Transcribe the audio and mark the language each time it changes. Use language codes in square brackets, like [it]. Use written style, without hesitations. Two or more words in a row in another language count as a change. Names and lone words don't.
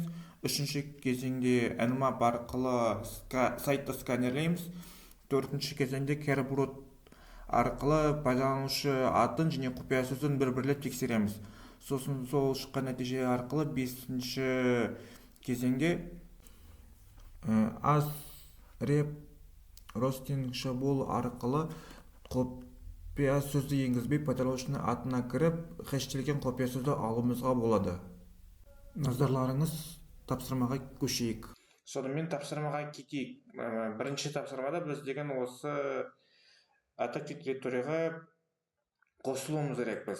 [kk] Үшінші кезеңде Nmap арқылы сайтты сканерлейміз. Төртінші кезеңде Kerberos арқылы пайдаланушы атын және құпия сөзін бір-бірлеп тексереміз. Сосын сол шыққан нәтиже арқылы 5-ші кезеңде [en] as-rep roasting [kk] шабуыл арқылы құпия сөзді енгізбей пайдаланушының атына кіріп, хэштелген құпия сөзді алуымызға болады. Назарларыңыз тапсырмаға көшейік. Сонымен тапсырмаға кетейік. Бірінші тапсырмада біз деген осы Attactive Directory'ға қосылуымыз керек біз.